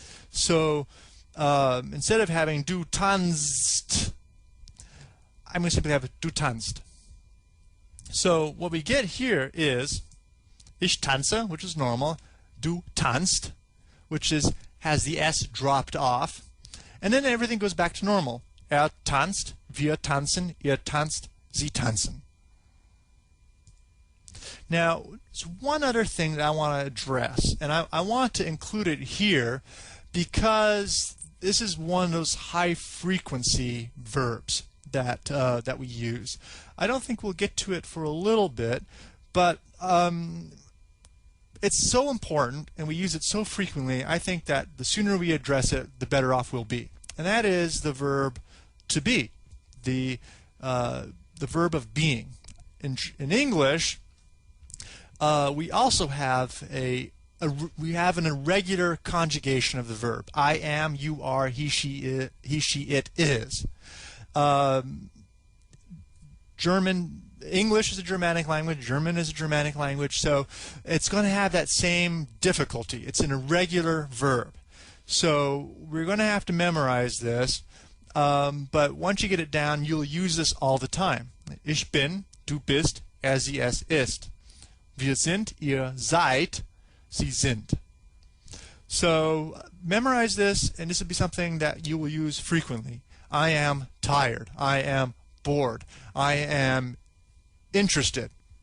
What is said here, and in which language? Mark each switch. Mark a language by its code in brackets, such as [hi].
[en] So instead of having [de] du tanzt, [en] I'm going to simply have du tanzt. So what we get here is [de] ich tanze, [en] which is normal, [de] du tanzt, [en] which has the S dropped off, and then everything goes back to normal. [de] Tanzt, wir tanzen, ihr tanzt, sie tanzen. [en] Now, there's one other thing that I want to address, and I want to include it here because this is one of those high-frequency verbs that we use. I don't think we'll get to it for a little bit, but it's so important and we use it so frequently, I think that the sooner we address it, the better off we'll be. And that is the verb to be, the verb of being. In English, we also have an irregular conjugation of the verb. I am, you are, he, she, it is. English is a Germanic language, German is a Germanic language, so it's going to have that same difficulty. It's an irregular verb. So we're going to have to memorize this, but once you get it down, you'll use this all the time. [de] Ich bin, du bist, sie, es ist. Wir sind, ihr seid, sie sind. [en] So memorize this, and this will be something that you will use frequently. I am tired. I am bored. I am interested.